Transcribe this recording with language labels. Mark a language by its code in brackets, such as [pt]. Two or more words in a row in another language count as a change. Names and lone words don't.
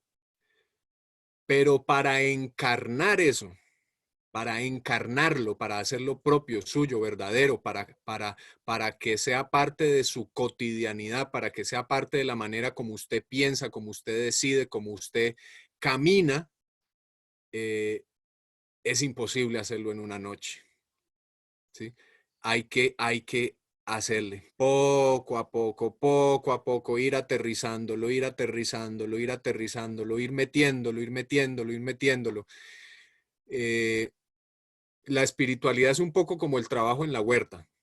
[es] Pero para encarnar eso, para encarnarlo, para hacerlo propio, suyo, verdadero, para que sea parte de su cotidianidad, para que sea parte de la manera como usted piensa, como usted decide, como usted camina, es imposible hacerlo en una noche, ¿sí? Hay que hacerle poco a poco, ir aterrizándolo, ir aterrizándolo, ir aterrizándolo, ir metiéndolo, ir metiéndolo, ir metiéndolo. La espiritualidad es un poco como el trabajo en la huerta.